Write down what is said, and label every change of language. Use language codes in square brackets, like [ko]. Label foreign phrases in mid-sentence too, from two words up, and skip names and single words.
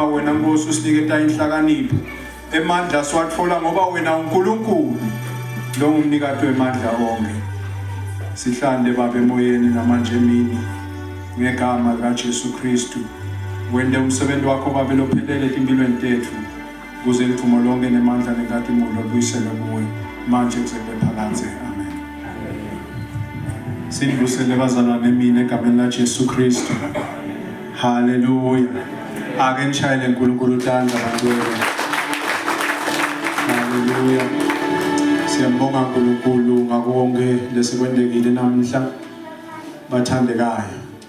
[nr] wena Nkosi usiniketa inhlakanipho emandla siwathola ngoba wena uNkulunkulu lo ngumnikati wemandla wonke sihlande babe emoyeni namanje emini ngegama likaJesu Kristu wende umsebenzi wakho babe lophelele empilweni tethu kuze lithumo lonke nemandla nenkazimulo luyisele kuwe manje kuze kube phakade amen Sindusele bazalwane mina egameni laJesu Kristu haleluya ake nishayele uNkulunkulu uthanda abantu haleluya siyambonga uNkulunkulu ngakho konke lesikwendekile namhla bathandekayo